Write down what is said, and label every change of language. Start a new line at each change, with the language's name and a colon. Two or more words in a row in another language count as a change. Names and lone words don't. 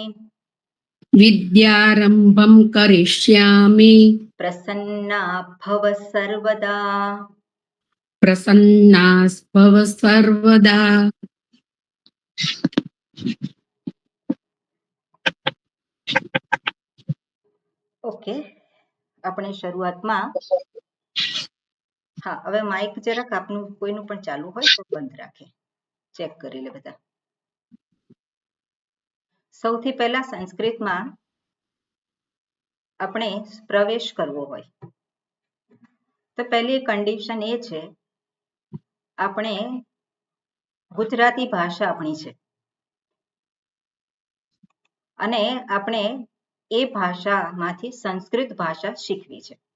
Sanskrit: विद्यारंभं करिष्यामि प्रसन्ना भव सर्वदा प्रसन्ना भव सर्वदा।
Gujarati: ओके, આપણે શરૂઆતમાં હા, હવે માઇક જરાક આપનું કોઈનું પણ ચાલુ હોય તો બંધ રાખે, ચેક કરી લે બધા. સૌથી પહેલા સંસ્કૃતમાં આપણે પ્રવેશ કરવો હોય તો પહેલી કન્ડિશન એ છે, આપણે ગુજરાતી ભાષા આપણી છે અને આપણે એ ભાષામાંથી સંસ્કૃત ભાષા શીખવી છે.